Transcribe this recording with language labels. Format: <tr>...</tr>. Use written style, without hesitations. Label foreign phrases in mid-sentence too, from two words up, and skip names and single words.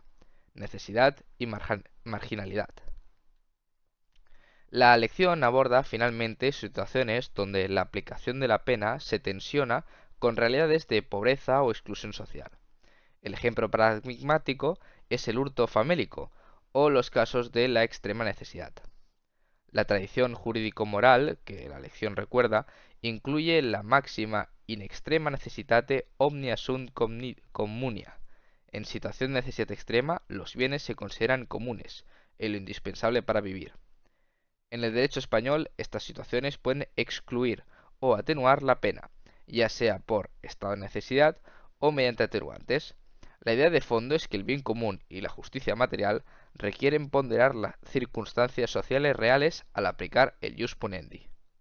<es>Necesidad y marginalidad. La lección aborda finalmente situaciones donde la aplicación de la pena se tensiona con realidades de pobreza o exclusión social. El ejemplo paradigmático es el hurto famélico o los casos de la extrema necesidad. La tradición jurídico-moral, que la lección recuerda, incluye la máxima</es> <la>in extrema necessitate omnia sunt communia.</la> <es>En situación de necesidad extrema, los bienes se consideran comunes, lo indispensable para vivir. En el derecho español, estas situaciones pueden excluir o atenuar la pena. ya sea por estado de necesidad o mediante atenuantes. La idea de fondo es que el bien común y la justicia material requieren ponderar las circunstancias sociales reales al aplicar el</es> <la>jus puniendi.</la>